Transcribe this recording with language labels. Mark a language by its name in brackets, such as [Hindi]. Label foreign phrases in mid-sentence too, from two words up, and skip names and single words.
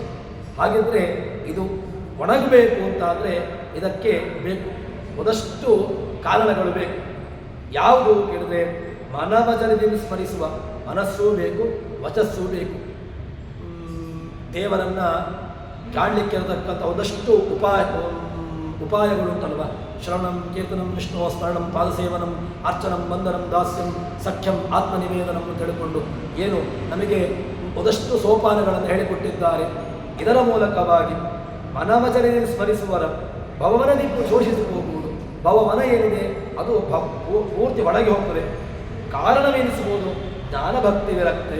[Kannada] ಹಾಗಿದ್ರೆ ಇದು ಒಣಗಬೇಕು ಅಂತಾದರೆ ಇದಕ್ಕೆ ಬೇಕು, ಒಂದಷ್ಟು ಕಾರಣಗಳು ಬೇಕು. ಯಾವುದು ಕೇಳಿದ್ರೆ, ಮನವಚನದಿಂದ ಸ್ಮರಿಸುವ ಮನಸ್ಸೂ ಬೇಕು, ವಚಸ್ಸೂ ಬೇಕು. ದೇವರನ್ನು ಕಾಣಲಿಕ್ಕೆ ಇರತಕ್ಕಂಥ ಒಂದಷ್ಟು ಉಪಾಯಗಳು ಉಂಟಲ್ವ. [Sanskrit] ಶ್ರವಣಂ, ಕೀರ್ತನಂ, ವಿಷ್ಣು ಸ್ಮರಣಂ, ಪಾದಸೇವನಂ, ಅರ್ಚನಂ, ವಂದನಂ, ದಾಸ್ಯಂ, ಸಖ್ಯಂ, [Kannada] ಆತ್ಮನಿವೇದನಂ ಅಂತ ಹೇಳಿಕೊಂಡು ಏನು ನಮಗೆ ಒಂದಷ್ಟು ಸೋಪಾನಗಳನ್ನು ಹೇಳಿಕೊಟ್ಟಿದ್ದಾರೆ. ಇದರ ಮೂಲಕವಾಗಿ ಮನವಚನದಿಂದ ಸ್ಮರಿಸುವರ ಭವವನದಿ ಶೋಷಿಸಿ ಹೋಗುವುದು. ಭವವನ ಏನಿದೆ ಅದು ಪೂರ್ತಿ ಒಳಗೆ ಹೋಗ್ತದೆ. ಕಾರಣವೆನಿಸಬಹುದು ಜ್ಞಾನಭಕ್ತಿ ವಿರಕ್ತಿ.